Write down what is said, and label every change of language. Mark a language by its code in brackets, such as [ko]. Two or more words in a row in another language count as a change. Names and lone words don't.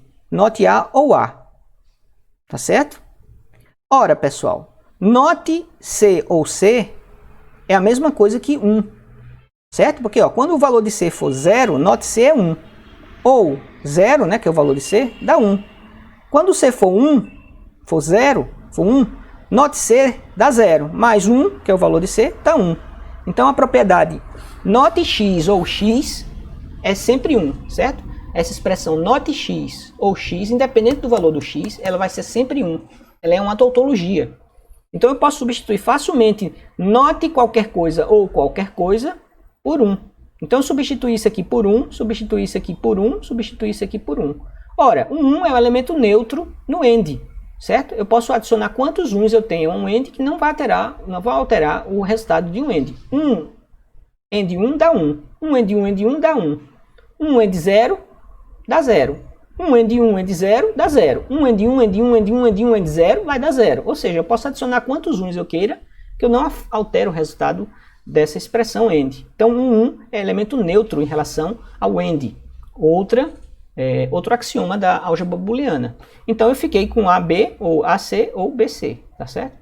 [pt] NOT A ou A. Tá certo? Ora, pessoal, NOT C ou C é a mesma coisa que 1. Certo? Porque ó, quando o valor de C for 0, NOT C é 1. Ou 0, né, que é o valor de C, dá 1. Quando C for 1, for 0, for 1, NOT C dá 0. Mais 1, que é o valor de C, dá 1. Então a propriedade not x ou x é sempre 1, certo? Essa expressão not x ou x, independente do valor do x, ela vai ser sempre 1. Ela é uma tautologia. Então eu posso substituir facilmente not qualquer coisa ou qualquer coisa por 1. Então substituir isso aqui por 1, substituir isso aqui por 1, substituir isso aqui por 1. Ora, o 1 é um elemento neutro no end, certo? Eu posso adicionar quantos 1s eu tenho a um end que não vai alterar o resultado de um end. 1 end 1 dá 1. 1 end 1 end 1 dá 1. 1 end 0 dá 0. 1 end 1 end 0 dá 0. 1 end 1 end 1 end 1 end 1 end 0 vai dar 0. Ou seja, eu posso adicionar quantos 1s eu queira, que eu não altero o resultado dessa expressão end. Então, um 1 é elemento neutro em relação ao end. Outro axioma da álgebra booleana. Então, eu fiquei com AB, ou AC, ou BC, tá certo?